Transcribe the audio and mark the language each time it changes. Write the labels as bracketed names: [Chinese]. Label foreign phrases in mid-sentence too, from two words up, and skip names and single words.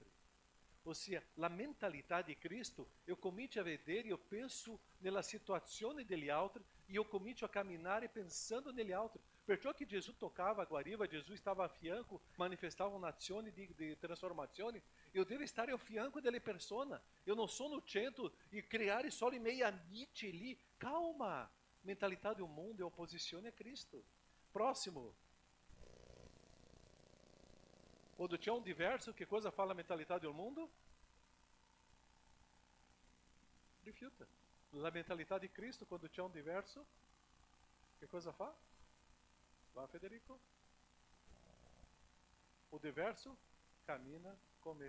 [Italian] Ossia, la mentalità di Cristo, eu comincio a vedere, eu penso nella situazione degli altri, e eu comincio a camminare pensando negli altri. Perciò che Gesù toccava a guariva, Gesù stava a fianco, manifestava un'azione di trasformazione, eu devo stare a fianco delle persone. Eu non sono centro e creare solo i miei amici lì. Calma! Mentalità [Portuguese] do mundo [Italian] é oposizione a Cristo. [Portuguese] Próximo. [Italian] Quando c'è un diverso, che cosa fa la mentalità del mondo? Rifiuta. La mentalità di Cristo, quando c'è un diverso, che cosa fa? Va, Federico? O diverso cammina con me.